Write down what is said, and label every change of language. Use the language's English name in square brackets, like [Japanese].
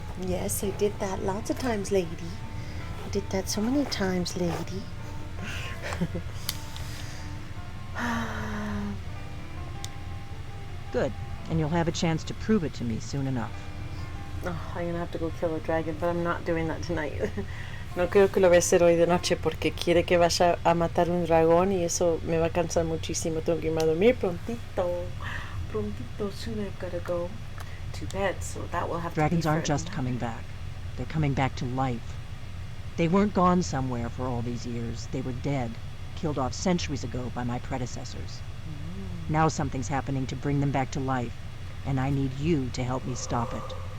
[English] Yes, I did that lots of times, lady. I did that so many times, lady. Good, and you'll have a chance to prove it to me soon enough. Oh, I'm gonna have to go kill a dragon, but I'm not doing that tonight. [Spanish] No creo que lo voy a hacer hoy de noche porque quiere que vaya a matar un dragón y eso me va a cansar muchísimo. Tengo que irme a dormir prontito. Prontito, [English] soon I've gotta go to bed, so that will have Dragons to be aren't just coming back. They're coming back to life. They weren't gone somewhere for all these years. They were dead, killed off centuries ago by my predecessors. Now something's happening to bring them back to life, and I need you to help me stop it.